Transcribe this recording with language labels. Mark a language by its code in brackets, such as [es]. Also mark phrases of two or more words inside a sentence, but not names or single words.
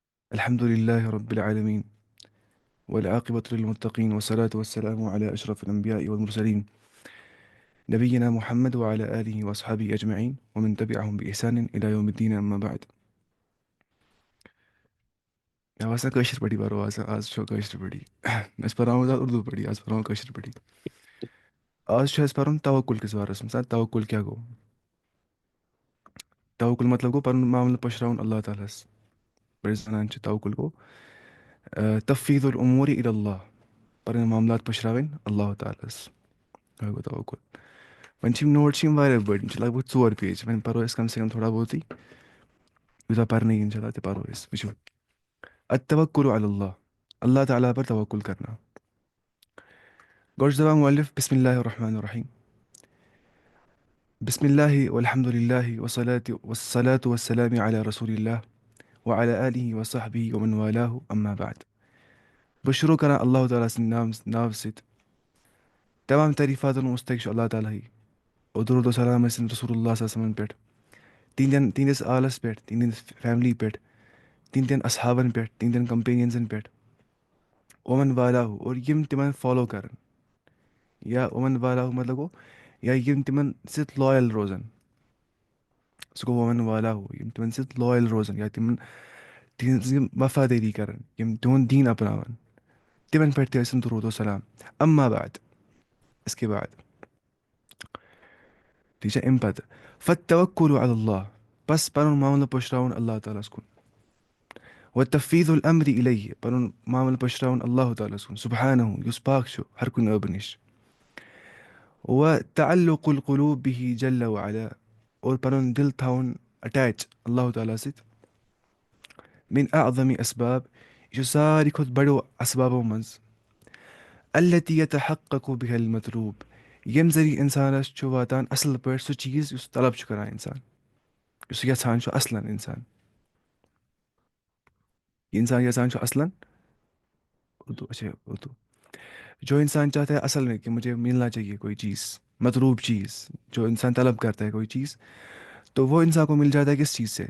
[ar] الحمد لله رب العالمين، والعاقبة للمتقين، والصلاة والسلام على أشرف الأنبياء والمرسلين، نبينا محمد وعلى آله وأصحابه أجمعين ومن تبعهم بإحسان إلى يوم الدين. أما بعد. [ks] آواز کٲشِر پٲٹھی پَرو آز چھو کٲشِر پٲٹھی أسۍ پَرناوو زیادٕ اُردو پٲٹھی آز پَرناوو کٲشِر پٲٹھی. آز چھُ اَسہِ پَرُن توکُل کِس بارَس منٛز. توکُل کیٛاہ گوٚو؟ توکُل مطلب گوٚو پَنُن معاملہٕ پٔشراوُن اللہ تعالیٰ ہَس. یِتھ پٲٹھۍ زَنان چھِ توکُل گوٚو [ar] تفویض العمور الی اللہ، [ks] پَنٕنۍ معاملات پٔشراوٕنۍ اللہ تعالیٰ ہَس. یہِ گوٚو توکُل. وۄنۍ چھِ یِم نوٹ چھِ یِم واریاہ بٔڑۍ، یِم چھِ لگ بگ 4 پیج. وۄنۍ پَرو أسۍ [ur] کم سے کم تھوڑا بہت [ks] یوٗتاہ پَرنہٕ یی اِنشاء اللہ تہِ پَرو أسۍ. وٕچھو، [ar] التوکل علی اللہ، [ur] اللہ تعالیٰ پر توکل کرنا. [ks] گۄڈٕ چھُ دَپان مؤلف [ar] بسم اللہ الرحمن الرحیم، بسم اللہ والحمد للہ والصلاة والسلام علی رسول اللہ وعلی آلہ وصحبہ ومن والاہ اما بعد. [ks] بہٕ شروع کران اللہ تعالیٰ سٕنٛدِ ناوٕ سۭتۍ. تمام تعریٖفاتن مستحق چھُ اللہ تعالیٰ ہٕے. اور درود و سلام ٲسِن [ar] رسول اللہ صلی اللہ علیہ [ks] وسلمن پٮ۪ٹھ، تِہنٛدِس آلس پٮ۪ٹھ، تِہنٛدِس فیملی پٮ۪ٹھ، تِہنٛدٮ۪ن اصحابن پٮ۪ٹھ، تِہنٛدٮ۪ن کمپینینزن پٮ۪ٹھ. [ar] ومن والاہ، [ks] اور یِم تِمن فالو کرن، یا [ar] ومن والاہ [ks] مطلب گوٚو یا یِم تِمن سۭتۍ لویل روزن. سُہ گوٚو [ar] ومن والاہ، [ks] یِم تِمن سۭتۍ لویل روزن یا تِہنٛز یِم وفادٲری کرن، یِم تِہُنٛد دیٖن اپناون، تِمن پٮ۪ٹھ تہِ ٲسِن درود و سلام. [ar] اما بعد، [ur] اس کے بعد [ks] ٹھیٖک چھا، اَمہِ پتہٕ [ar] فتوکل علی اللہ، [ks] بس پنُن معاملہٕ پٔشراوُن اللہ تعالیٰ ہس کُن. [ar] وتفویض الامر الیہ، [ks] پنُن معاملہٕ پٔشراوُن اللہ تعالیٰ ہس کُن سبحانہ، یُس پاک چھُ ہر کُنہِ ٲبہٕ نِش. [ar] وتعلق القلوب بہ جل وعلا، [ks] اور پنُن دل تھاوُن اٹیچ اللہ تعالیٰ سۭتۍ. [ar] من اعظم اسباب، [ks] یہِ چھُ ساروی کھۄتہٕ بڑیو اسبابو منٛز. [ar] التی یتحقق بها المطلوب، [ks] ییٚمہِ ذٔریعہٕ انسانس چھُ واتان اصل پٲٹھۍ سُہ چیٖز یُس طلب چھُ کران انسان، یُس سُہ یژھان چھُ اصلن انسان. یہ انسان یژھان چھُ اصلن اردو، اچھا اردو. [ur] جو انسان چاہتا ہے اصل میں کہ مجھے ملنا چاہیے کوئی چیز، مطلوب چیز، جو انسان طلب کرتا ہے کوئی چیز، تو وہ انسان کو مل جاتا ہے کس چیز سے؟